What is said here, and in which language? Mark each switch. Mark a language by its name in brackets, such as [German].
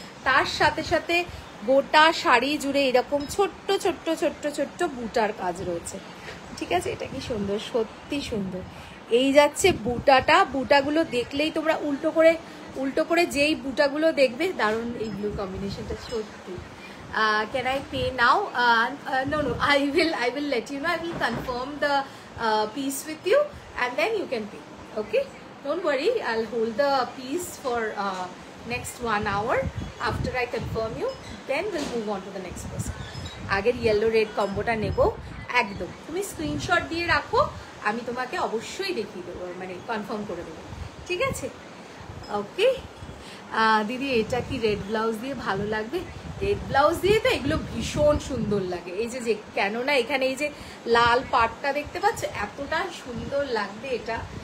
[Bangla] তার সাথে সাথে গোটা শাড়ি জুড়ে এরকম ছোট্ট ছোট্ট ছোট্ট ছোট্ট বুটার কাজ রয়েছে। ঠিক আছে, এটা কি সুন্দর, সত্যি সুন্দর। এই যাচ্ছে বুটাটা, বুটাগুলো দেখলেই তোমরা উল্টো করে যেই বুটাগুলো দেখবে, দারুণ এই ব্লু কম্বিনেশনটা সত্যি। [English] Can I pay now? No, I will let you know. I will confirm the piece with you and then you can pay. Okay, don't worry, I'll hold the piece for next 1 hour. After I confirm you, then we'll move on to the next person. [Bangla] আগের yellow red কম্বোটা নেব একদম। তুমি screenshot দিয়ে রাখো, আমি তোমাকে অবশ্যই দেখিয়ে দেবো, মানে কনফার্ম করে দেবো। ঠিক আছে, ওকে। দিদি এটা কি রেড ব্লাউজ দিয়ে ভালো লাগবে? রেড ব্লাউজ দিয়ে তো এগুলো ভীষণ সুন্দর লাগে। এই যে কেননা এখানে এই যে লাল পাটটা দেখতে পাচ্ছ, এতটা সুন্দর লাগবে এটা।